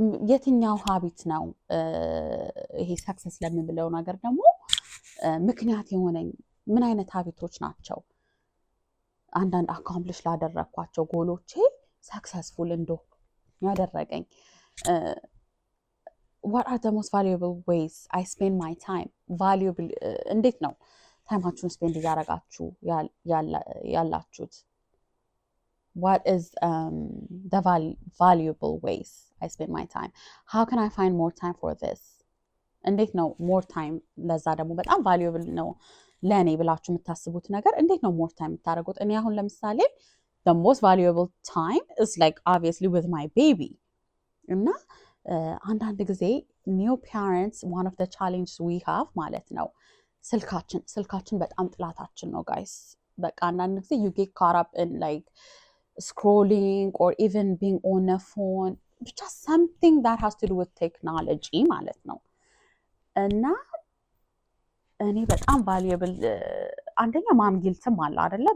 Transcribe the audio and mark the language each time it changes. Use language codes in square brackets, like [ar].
[am] የትኛው ሀቢት ነው ይሄ ሰክሰስ ለምንብለው ነገር ደግሞ ምክንያት የሆነኝ? ምን አይነት ሀቢቶች ናቸው አንዳንድ አካምፕሊሽ ላደረግኳቸው ጎሎቼ ሰክሰስፉል እንደሆነ ያደረገኝ? [en] what are the most valuable ways I spend my time? [am] valuable እንዴት ነው ታይማችሁን ስፔንድ እያደረጋችሁ ያላችሁት? [en] what is the valuable ways I spend my time? how can I find more time for this? [am] እንዴት ነው more time ለዛ ደግሞ በጣም valuable ነው ለኔ ብላችሁ የምታስቡት ነገር እንዴት ነው more time የምታደርጉት? እኔ አሁን ለምሳሌ [en] the most valuable time is like obviously with my baby [am] እና አንዳንድ ጊዜ [en] new parents one of the challenges we have [am] ማለት ነው ስልካችን በጣም ጥላታችን ነው ጋይስ። በቃ አንዳንድ ጊዜ [en] you get caught up in like scrolling or even being on a phone, just something that has to do with technology [am] ማለት ነው። እና እኔ በጣም valuable አንደኛ ማም ጊልትም አለ አይደለ?